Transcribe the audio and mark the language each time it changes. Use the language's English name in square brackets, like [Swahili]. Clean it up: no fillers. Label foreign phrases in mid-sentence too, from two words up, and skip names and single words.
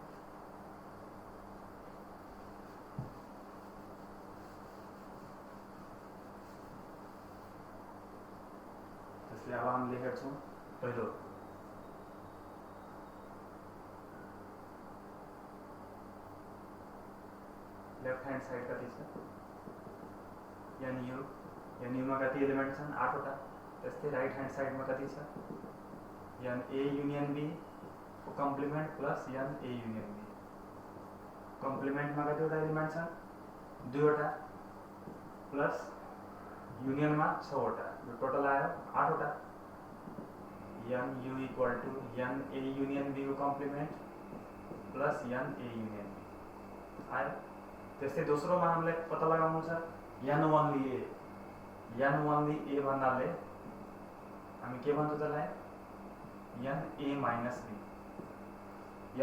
[Nepali] त्यसले अब हामीले हेर्छौँ पहिलो [English] left hand side [Nepali] कति छ एन यू में कति एलिमेंट छन् 8वटा। त्यस्तै [English] right hand side [Nepali] में कति छ [English] n A union B [Nepali] को [English] complement plus n A union B. [Nepali] कम्प्लिमेंट में कतिवटा एलिमेंट छन् 2वटा [English] plus union [Nepali] में 6वटा, जो टोटल आयो 8वटा। [English] n U equal to n A union B [Nepali] को [English] complement plus n A union B [Nepali] आयो। त्यस्तै दोस्रोमा हामीले पत्ता लगाउनु छ [English] n only A. n only A [Nepali] भन्नाले हामी के भन्छौँ त्यसलाई [English] n A minus B.